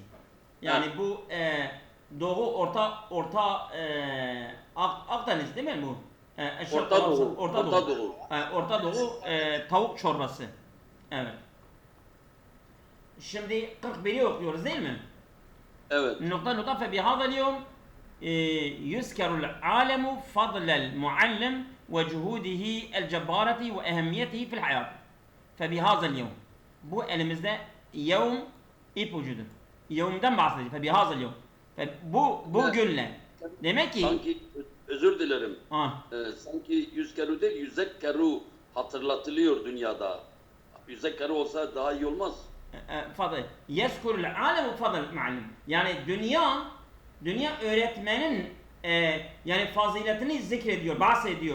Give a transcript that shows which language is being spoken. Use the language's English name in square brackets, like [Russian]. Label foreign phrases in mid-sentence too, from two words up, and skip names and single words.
[Turkish] Yani bu Doğu Orta Akdeniz değil mi bu? Orta Doğu tavuk çorbası. Evet. Şimdi 41'i okuyoruz değil mi? Evet. [Arabic] نقطة فبهذا اليوم يذكر العالم فضل المعلم وجهوده الجبارة وأهميته في الحياة. فبهذا اليوم [Turkish] bu elimizde yevm ipucudur. Yevmden bahsediyor. [Arabic] فبهذا اليوم. [Turkish] Bu günle. Demek ki sanki özür dilerim. Sanki yüzkeru değil yüzekkeru hatırlatılıyor dünyada. Yüzekkeru olsa daha iyi olmaz. Fadıl. [Arabic] يذكر العالم فضل المعلم. [Turkish] Yani dünya öğretmenin yani faziletini zikrediyor, bahsediyor.